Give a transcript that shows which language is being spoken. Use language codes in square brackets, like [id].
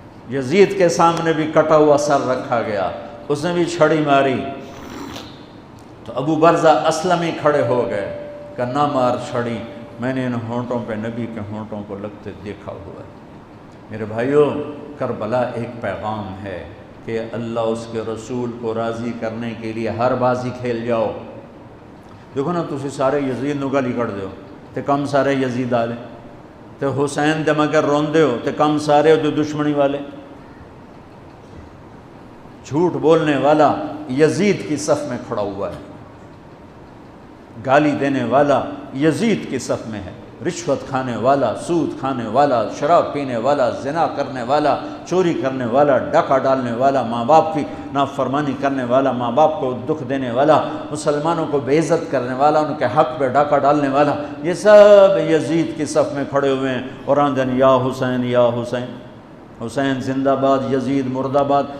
[ur] یزید کے سامنے بھی کٹا ہوا سر رکھا گیا، اس نے بھی چھڑی ماری تو ابو برزہ اسلمی کھڑے ہو گئے کہ نہ مار چھڑی، میں نے ان ہونٹوں پہ نبی کے ہونٹوں کو لگتے دیکھا ہوا ہے. میرے بھائیو کربلا ایک پیغام ہے کہ اللہ اس کے رسول کو راضی کرنے کے لیے ہر بازی کھیل جاؤ. [pa] دیکھو نا تسی سارے یزید نو گالی کر دیو تے کم سارے یزید آلے، تے حسین دے مگر روندے ہو تے کم سارے ہو دشمنی والے. [ur] جھوٹ بولنے والا یزید کی صف میں کھڑا ہوا ہے، گالی دینے والا یزید کی صف میں ہے، رشوت کھانے والا، سود کھانے والا، شراب پینے والا، زنا کرنے والا، چوری کرنے والا، ڈاکہ ڈالنے والا، ماں باپ کی نافرمانی کرنے والا، ماں باپ کو دکھ دینے والا، مسلمانوں کو بے عزت کرنے والا، ان کے حق پہ ڈاکہ ڈالنے والا، یہ سب یزید کی صف میں کھڑے ہوئے ہیں اور آندن یا حسین یا حسین، حسین زندہ باد، یزید مردہ باد.